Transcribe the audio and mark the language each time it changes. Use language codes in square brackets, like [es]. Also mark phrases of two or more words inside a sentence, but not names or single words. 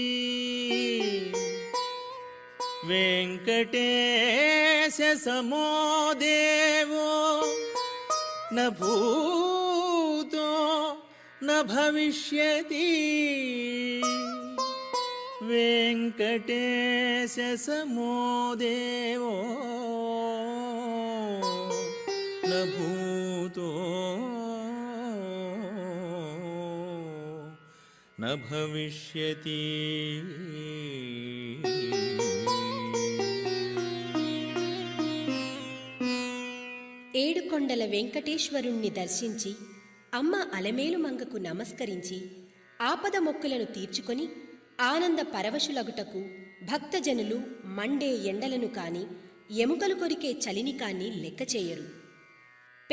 [sa] वेंकटेश समो देवो न भूतो न भविष्यति वेंकटेश समो देवो न भूतो न भविष्यति. [te] ఏడుకొండల వెంకటేశ్వరుణ్ణి దర్శించి అమ్మ అలమేలు మంగకు నమస్కరించి ఆపద మొక్కులను తీర్చుకొని ఆనంద పరవశులగుటకు భక్తజనులు మండే ఎండలను కాని, ఎముకలు కొరికే చలిని కాని లెక్క చేయరు.